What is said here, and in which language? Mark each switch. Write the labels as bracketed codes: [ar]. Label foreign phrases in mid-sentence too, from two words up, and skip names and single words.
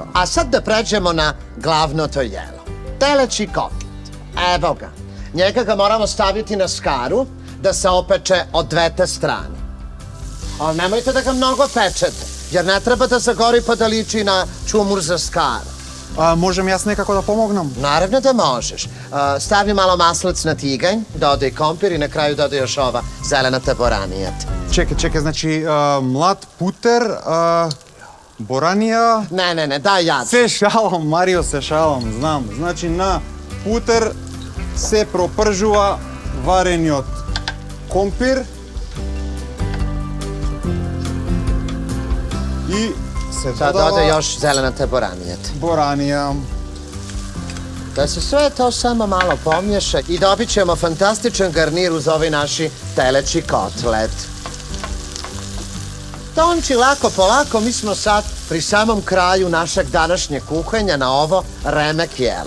[sr] A sad da pređemo na glavno to jelo. Teleći kotlet. Evo ga. Njega ga moramo staviti na skaru da se opeče od dve te strane. Ali nemojte da ga mnogo pečete, jer ne treba da zagori pa da liči na čumur za skaru. [mk] Можем јас некако да помогнам? [sr] Naravno da možeš. [mk] Стави мало маслац на тигањ, додај компир и на крају додај још ова зелената боранијата. Чекај, значи млад путер, боранија... [sr] Ne, daj ja. [mk] Се шалам, Марио, се шалам, знам. Значи на путер се пропржува варениот компир и se Сад додај још зеленате боранијата. Boranija. [hr] Da se sve to samo malo pomješa i dobit ćemo fantastičan garnir uz ovaj naši teleći kotlet. Tonči, lako polako, mi smo sad pri samom kraju našeg današnjeg kuhanja na ovo remek jelo.